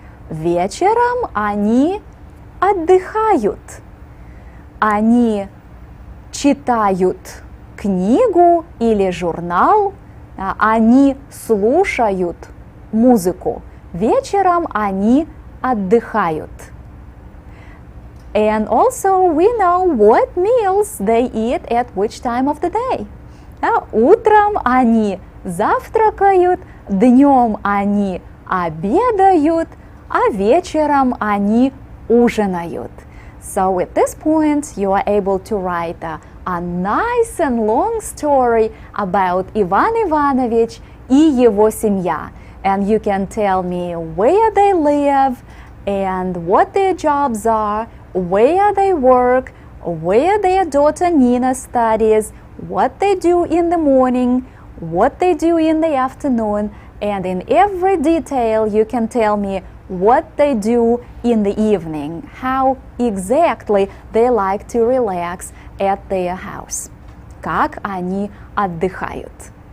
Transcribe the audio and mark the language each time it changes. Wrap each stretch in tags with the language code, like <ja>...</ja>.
<ru>Вечером они отдыхают. Они читают книгу или журнал, они слушают музыку. Вечером они отдыхают.</ru> <en>And also we know what meals they eat at which time of the day.</en> <ru>Утром они завтракают, днем они обедают, а вечером они ужинают.</ru> <en>So at this point you are able to write a nice and long story about Ivan Ivanovich</en> <ru>и его семья.</ru> <en>And you can tell me where they live and what their jobs are, where they work, where their daughter Nina studies, what they do in the morning, what they do in the afternoon, and in every detail you can tell me what they do in the evening, how exactly they like to relax at their house,</en> <ru>как они отдыхают.</ru>